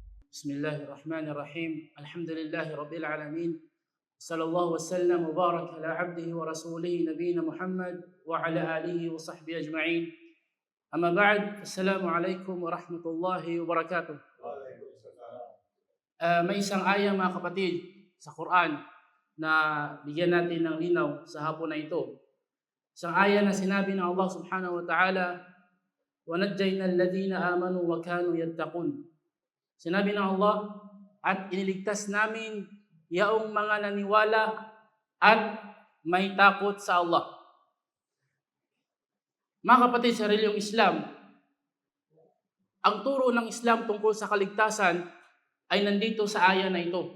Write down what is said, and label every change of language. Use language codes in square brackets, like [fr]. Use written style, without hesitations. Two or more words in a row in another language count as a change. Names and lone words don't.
[ar] بسم الله الرحمن الرحيم. الحمد لله رب العالمين. صلى الله وسلم وبارك على عبده ورسوله نبينا محمد وعلى آله وصحبه أجمعين. أما بعد. السلام عليكم ورحمة الله وبركاته. [tl] May isang aya mga kapatid sa Quran na bigyan natin ng linaw sa hapon na ito. Isang aya na sinabi ng Allah [ar] سبحانه وتعالى, وَنَجَّيْنَا الَّذِينَ آمَنُوا وَكَانُوا يَتَّقُونَ. [tl] Sinabi ng Allah, at iniligtas namin yaong mga naniwala at may takot sa Allah. Mga kapatid, sa reliyong Islam, ang turo ng Islam tungkol sa kaligtasan ay nandito sa aya na ito.